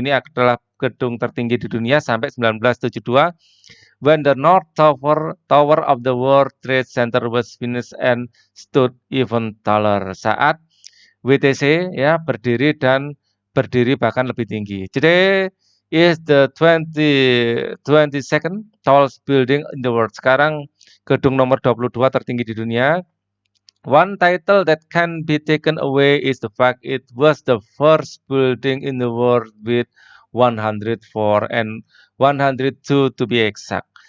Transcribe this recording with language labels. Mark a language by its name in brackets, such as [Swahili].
[Indonesian] Ini adalah gedung tertinggi di dunia sampai 1972. [English] When the North Tower of the World Trade Center was finished and stood even taller. [Indonesian] Saat WTC ya berdiri bahkan lebih tinggi. [English] Today is the 22nd tallest building in the world. [Indonesian] Sekarang gedung nomor 22 tertinggi di dunia. [English] One title that can be taken away is the fact it was the first building in the world with 104 and 102 to be exact.